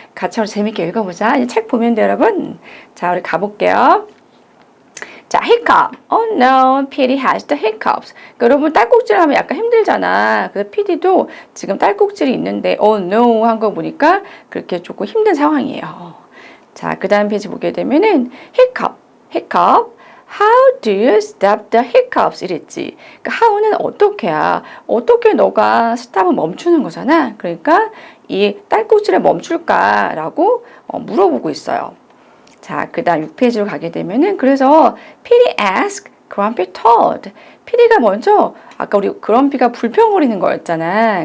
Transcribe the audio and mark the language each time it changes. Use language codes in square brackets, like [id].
[ko] 같이 재밌게 읽어보자. 이 책 보면 돼요, 여러분. 자, 우리 가볼게요. 자, hiccup. [en] Oh no, PD has the hiccups. [ko] 그러니까 여러분 딸꾹질 하면 약간 힘들잖아. 그래서 PD도 지금 딸꾹질이 있는데 [en] oh no [ko] 한 거 보니까 그렇게 조금 힘든 상황이에요. 자, 그 다음 페이지 보게 되면은 hiccup. [en] How do you stop the hiccups? [ko] 이랬지. 그러니까 how는 어떻게야? 어떻게 너가 stop을 멈추는 거잖아. 그러니까 이 딸꾹질을 멈출까라고 물어보고 있어요. 자, 그 다음 6페이지로 가게 되면은 그래서 [en] PD asked Grumpy Toad. [ko] PD가 먼저 아까 우리 그럼피가 불평거리는 거였잖아.